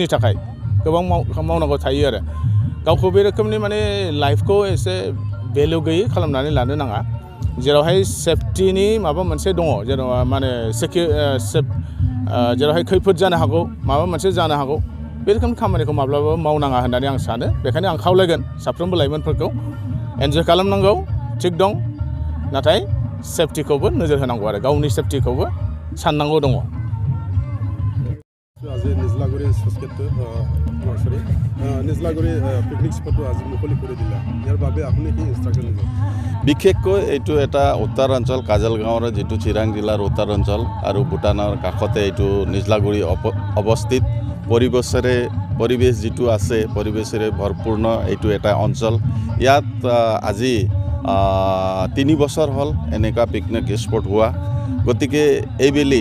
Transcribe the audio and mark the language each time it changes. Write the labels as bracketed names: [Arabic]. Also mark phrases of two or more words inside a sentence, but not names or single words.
[Bodo] थाखाय गोबां मावनांगौ थायो आरो गावखौ बे रोखोमनि माने लाइफखौ एसे भेलु गैयै खालामनानै लानो नाङा जेरावहाय सेफटिनि माबा मोनसे दङ जेनेबा माने जेरावहाय खैफोद जानो हागौ माबा मोनसे जानो हागौ बे रोखोमनि खामानिखौ माब्लाबाबो मावनाङा होननानै आं सानो बेखायनो आं खावलायगोन साफ्रोमबो लाइमोनफोरखौ एन्जय खालामनांगौ थिग दं नाथाय सेफटिखौबो नोजोर होनांगौ आरो गावनि सेफटिखौबो साननांगौ दङ। [Assamese] আজি নিজলাগুৰি নিজলাগুৰি [English] picnic spot [Assamese] আজি মুকলি কৰি দিলা ইয়াৰ বাবে আপুনি কি ইনষ্ট্ৰাকশ্যন দিব? বিশেষকৈ এইটো এটা উত্তৰাঞ্চল কাজল গাঁৱৰ যিটো চিৰাং জিলাৰ উত্তৰাঞ্চল আৰু ভূটানৰ কাষতে এইটো নিজলাগুৰি অৱস্থিত পৰিৱেশ যিটো আছে পৰিৱেশেৰে ভৰপূৰ্ণ এইটো এটা অঞ্চল ইয়াত আজি 3 বছৰ হ'ল এনেকুৱা [English] picnic spot [Assamese] হোৱা গতিকে এইবেলি